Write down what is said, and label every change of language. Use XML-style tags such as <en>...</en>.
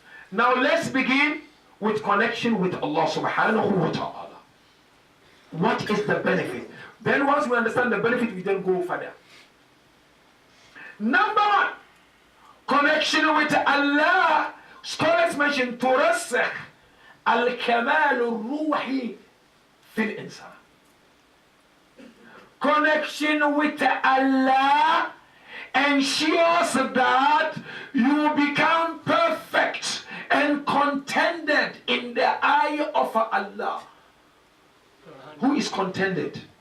<en>Now let's begin with connection with Allah subhanahu wa ta'ala. What is the benefit? Then once we understand the benefit, we then go further. Number one, connection with Allah. Scholars mention</en> <ar>ترسخ الكمال الروحي في الإنسان.</ar> <en>Connection with Allah ensures that you become perfect and contented in the eye of Allah. Who is contented?</en>